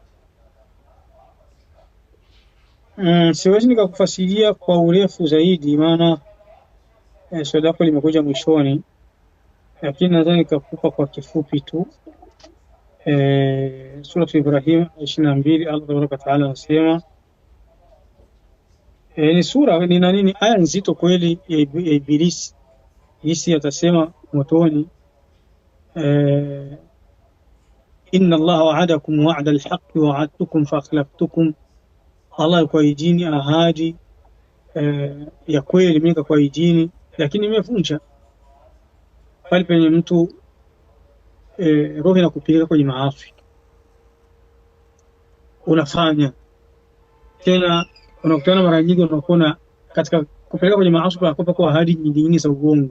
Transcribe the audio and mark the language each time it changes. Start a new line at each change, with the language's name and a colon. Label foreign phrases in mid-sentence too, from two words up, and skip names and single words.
Swahili: Siwezi nikakufasiria kwa urefu zaidi, maana swali lako limekuja mwishoni, lakini nadhani nikakupa kwa kifupi tu. Suratul Ibrahim 22, Allah
Arabic: تبارك تعالى
Swahili: anasema, ni sura ni nini, aya nzito kweli ya Ibilisi. Ibilisi atasema motoni,
Arabic: إن الله وعدكم وعد الحق ووعدتكم فأخلفتكم.
Swahili: Allah kuahidini ahadi ya kweli, mimi nikakuahidini lakini nimevunja. Pale penye mtu roho inakupeleka kwenye maasi, unafanya tena, unakutana mara nyingi, unakuona katika kupeleka kwenye maasi kwa ahadi nyingine za uongo.